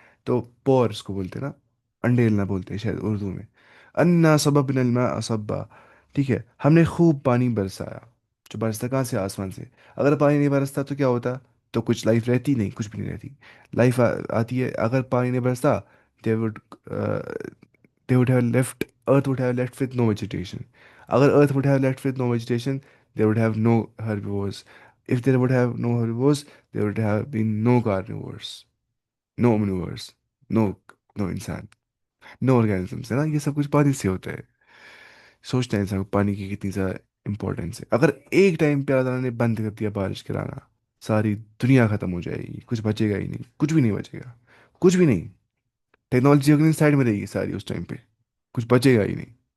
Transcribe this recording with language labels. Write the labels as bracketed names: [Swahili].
[Urdu] تو پور اس کو بولتے ہیں نا، انڈیلنا بولتے ہیں شاید اردو میں. [Arabic] انا صببنا الماء صبا. [Urdu] ٹھیک ہے، ہم نے خوب پانی برسایا. جو برستا کہاں سے؟ آسمان سے. اگر پانی نہیں برستا تو کیا ہوتا؟ تو کچھ لائف رہتی نہیں، کچھ بھی نہیں رہتی. لائف آتی ہے اگر پانی نہیں برستا. [English] they would they would have left earth would have left with no vegetation. اگر earth would have left with no vegetation, there would have no herbivores. If there would have no herbivores, there would have been no carnivores, no omnivores, no no انسان، no organisms ہے نا. [Urdu] یہ سب کچھ پانی سے ہوتا ہے. سوچتے ہیں انسان کو پانی کی کتنی زیادہ امپورٹینس ہے. اگر ایک ٹائم پہ اللہ تعالیٰ نے بند کر دیا بارش کرانا، ساری دنیا ختم ہو جائے گی، کچھ بچے گا ہی نہیں، کچھ بھی نہیں بچے گا. کچھ بھی نہیں. ٹیکنالوجی اگلی سائڈ میں رہے گی ساری اس ٹائم پہ، کچھ بچے گا ہی نہیں.